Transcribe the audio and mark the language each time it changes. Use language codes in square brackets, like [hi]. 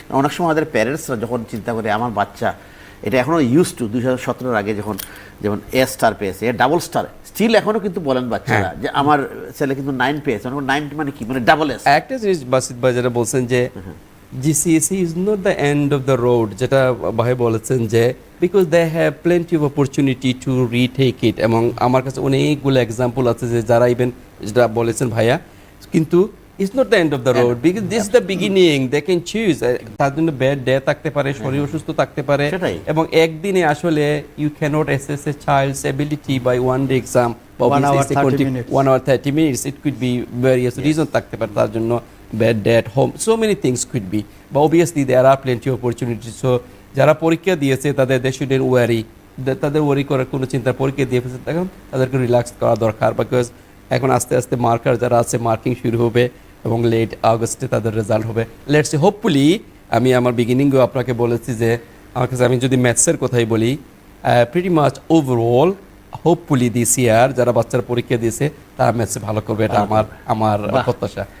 [bn] অনেক সময় আমাদের প্যারেন্টসরা যখন চিন্তা করে আমার বাচ্চা, এটা এখনও ইউজ টু 2017 আগে যেমন A স্টার পেয়েছে, A ডাবল স্টার, স্টিল এখনও কিন্তু বলেন বাচ্চারা যে আমার ছেলে কিন্তু 9 পেয়েছে। 9 মানে কি, মানে ডাবল এস। একটা জিনিস বাসিত ভাই যেটা বলছেন যে [en] GCSE is not the end of the road, [bn] যেটা ভাই বলেছেন যে [en] because they have plenty of opportunity to retake it, [bn] এবং আমার কাছে অনেকগুলো এক্সাম্পল আছে যে যারা ইভেন যেটা বলেছেন ভাইয়া, কিন্তু [en] it's not the end of the road because this is the beginning, they can choose। [bn] তার জন্য ব্যাড ডে থাকতে পারে, শরীর অসুস্থ থাকতে পারে, এবং একদিনে আসলে [en] you cannot assess a child's ability by one day exam, 1 hour 30 minutes, 1 hour 30 minutes, it could be various reasons [bn] থাকতে পারে তার জন্য, [en] bad day at home, so many things could be, but obviously there are plenty of opportunities। [bn] So যারা পরীক্ষা দিয়েছে তাদের [en] they shouldn't worry, [bn] তাদের ওয়ারি করার কোনো চিন্তা, পরীক্ষা দিয়ে ফেলছে এখন তাদেরকে রিল্যাক্স করা দরকার, বিকজ এখন আস্তে আস্তে মার্কার যারা আছে মার্কিং শুরু হবে এবং লেট আগস্টে তাদের রেজাল্ট হবে। [en] let's see, hopefully, [bn] আমি আমার বিগিনিংও আপনাকে বলেছি যে আমার কাছে, আমি যদি ম্যাথসের কথাই বলি, [en] pretty much overall hopefully this year [bn] যারা বাচ্চারা পরীক্ষা দিয়েছে তারা ম্যাথসে ভালো করবে, এটা আমার প্রত্যাশা।